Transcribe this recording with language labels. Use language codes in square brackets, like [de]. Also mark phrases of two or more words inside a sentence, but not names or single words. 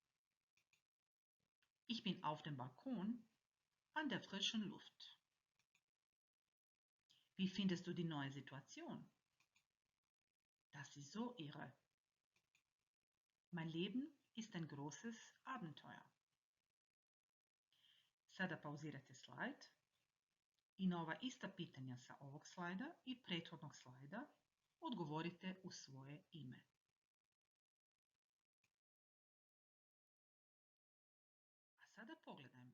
[de] Ich bin auf dem Balkon an der frischen Luft. Wie findest du die neue Situation? Das ist so irre. Mein Leben ist ein großes Abenteuer. [hr] Sada pauzirate slajd i na ova ista pitanja sa ovog slajda i prethodnog slajda odgovorite u svoje ime. A sada pogledajmo.